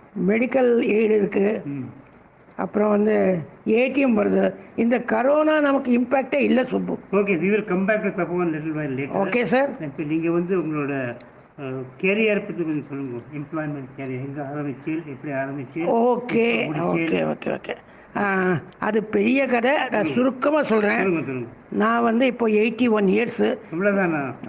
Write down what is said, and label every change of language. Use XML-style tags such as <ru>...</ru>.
<ta>Medical aid இருக்குது. அப்புறம் வந்து ஏடிஎம் வருது. இந்த கரோனா நமக்கு இம்பேக்டே இல்லை Subbu.</ta> <en>Okay, we will come back to Tapovan little while later.</en> <ta>Okay sir. இப்போ நீங்கள் வந்து உங்களோட கேரியர் பற்றி கொஞ்சம் சொல்லுங்கள். எம்ப்ளாய்மெண்ட் கேரியர் எங்கே ஆரம்பிச்சு, எப்படி ஆரம்பிச்சு? ஓகே ஓகே ஓகே ஓகே அது பெரிய கதை. நான் சுருக்கமாக சொல்கிறேன். நான் வந்து இப்போ 81 இயர்ஸு. இவ்வளோதானா?</ta>